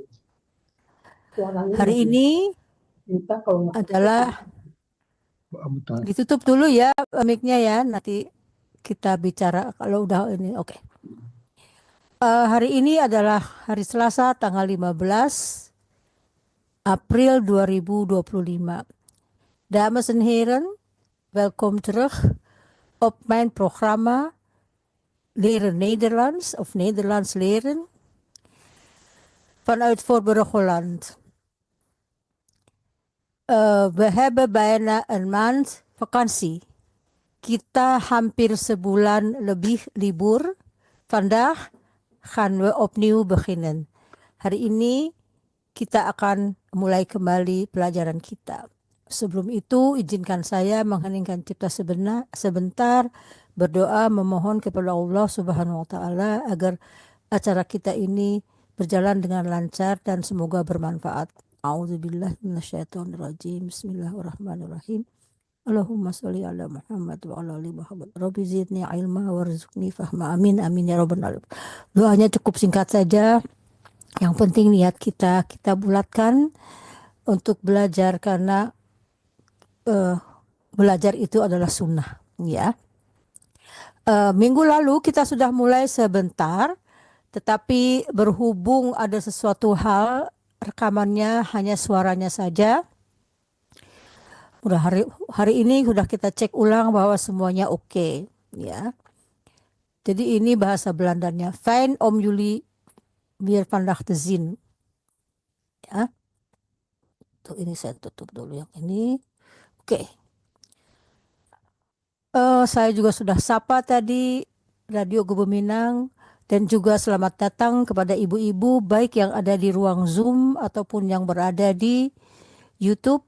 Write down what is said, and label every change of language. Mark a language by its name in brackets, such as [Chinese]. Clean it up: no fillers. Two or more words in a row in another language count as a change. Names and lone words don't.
[Indonesian] Hari ini adalah ditutup dulu ya mic-nya ya, nanti kita bicara kalau udah ini. Oke. Hari ini adalah hari Selasa tanggal 15 April 2025. [Dutch] Dames en heren, welkom terug op mijn programma Leren Nederlands of Nederlands leren vanuit Voorburg Holland. We hebben bijna een maand vakantie. [Indonesian] Kita hampir sebulan lebih libur. [Dutch] Vandaag gaan we opnieuw beginnen. [Indonesian] Hari ini kita akan mulai kembali pelajaran kita. Sebelum itu, izinkan saya mengheningkan cipta sebentar, berdoa memohon kepada Allah [Arabic] سبحانه وتعالى [Indonesian] agar acara kita ini berjalan dengan lancar dan semoga bermanfaat. [Arabic] أعوذ بالله من الشيطان الرجيم. بسم الله الرحمن الرحيم. اللهم صل على محمد وعلى آل محمد. رب زدني علما وارزقني فهما. آمين آمين يا رب العالمين. [Indonesian] Doanya cukup singkat saja. Yang penting niat kita bulatkan untuk belajar karena belajar itu adalah sunnah, ya. Minggu lalu kita sudah mulai sebentar, tetapi berhubung ada sesuatu hal rekamannya hanya suaranya saja. Udah hari ini sudah kita cek ulang bahwa semuanya oke, ya. Jadi ini bahasa Belandanya. [Dutch] Fijn om jullie weer vandaag te zien. [Indonesian] Ya. Tuh ini saya tutup dulu yang ini. Oke. Saya juga sudah sapa tadi Radio Gebu Minang dan juga selamat datang kepada ibu-ibu baik yang ada di ruang Zoom ataupun yang berada di YouTube.